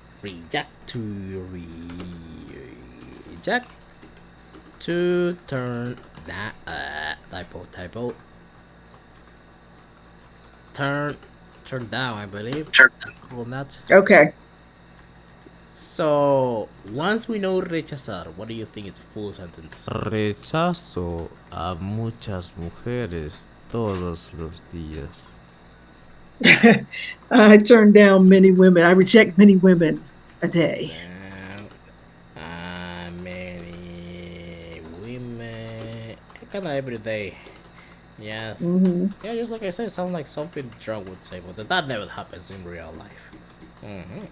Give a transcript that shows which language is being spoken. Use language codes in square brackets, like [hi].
[en] Reject to turn that typo turn turn down, I believe. Cool, not. Okay. So once we know rechazar, what do you think is the full sentence? [es] Rechazo a muchas mujeres todos los días. [en] I turn down many women. I reject many women a day. Many women, kind of every day. Yes. Hmm. Yeah, just like I said, it sounds like something Trump would say, but that never happens in real life.